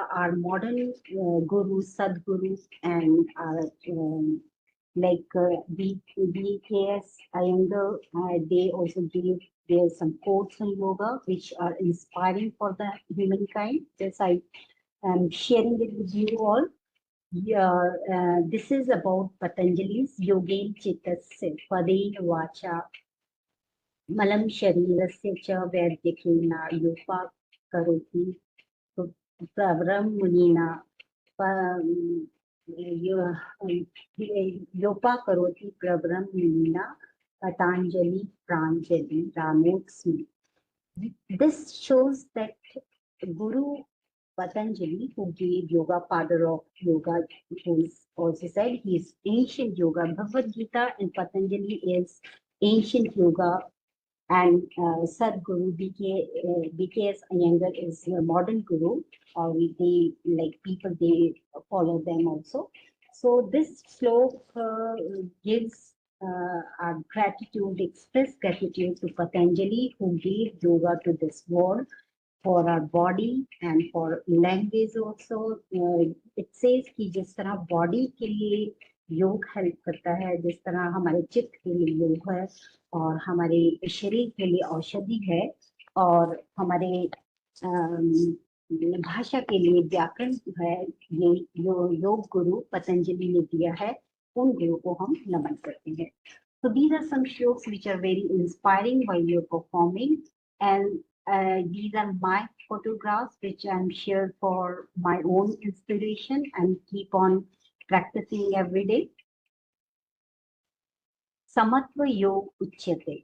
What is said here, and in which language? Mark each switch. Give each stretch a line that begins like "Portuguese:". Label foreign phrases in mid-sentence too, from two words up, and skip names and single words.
English: Our modern gurus, Sadgurus, and like BKS Iyengar, they also give there's some quotes on yoga which are inspiring for the humankind. Just I am sharing it with you all. Yeah, this is about Patanjali's
Sanskrit: योगेन चित्तस्य पदेन वाचा मलं शरीरस्य च वैद्यकेन योपा करोति प्रवरं मुनीना योपा करोति प्रवरं मुनीना पतञ्जलिं प्राञ्जलि रानतोऽस्मि.
English: This shows that Guru Patanjali, who gave yoga, father of yoga, who also said he is ancient yoga. Bhagavad Gita and Patanjali is ancient yoga, and Sadguru BKS Iyengar is a modern guru. They like people, they follow them also. So this slok gives our gratitude, express gratitude to Patanjali, who gave yoga to this world, for our body and for language also. It says
Hindi: कि जिस तरह body के लिए योग हेल्प करता है, जिस तरह हमारे चित्त के लिए योग है, और हमारे शरीर के लिए औषधि है, और हमारे भाषा के लिए व्याकरण है, ये योग गुरु पतंजलि ने दिया है, उन गुरु को हम नमन करते हैं.
English: So these are some shloks which are very inspiring while you're performing, and these are my photographs which I'm shared for my own inspiration and keep on practicing every day.
Sanskrit: समत्वं योग उच्यते.